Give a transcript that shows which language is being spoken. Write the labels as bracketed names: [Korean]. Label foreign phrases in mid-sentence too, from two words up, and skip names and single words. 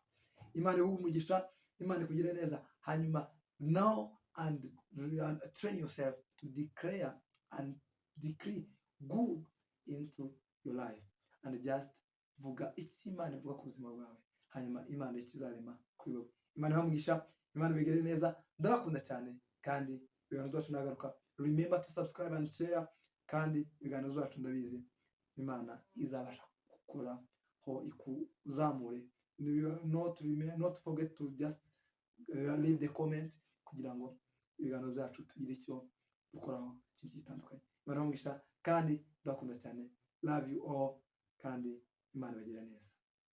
[Kinyarwanda] Imana ihuhe umugisha, Imana ikugire neza. [English] Hanyuma now and train yourself to declare and decree good into your life, and just [Kinyarwanda] vuga icyo Imana ivuga ku buzima bwawe, hanyuma Imana ikizarema kuri wowe. Imana ihuhe umugisha, Imana ibigire neza. Ndabakunda cyane kandi ibiganiro byacu nagaruka. [English] Remember to subscribe and share, [Kinyarwanda] kandi ibiganiro byacu ndabizi Imana izabasha gukora ho ikuzamure. [English] Not forget to just leave the comment [Kinyarwanda] kugira ngo ibiganiro byacu tugire icyo dukoraho kitandukanye. Imana umugisha kandi ndakunda cyane. [English] Love you all [Kinyarwanda] kandi Imana ibagire neza.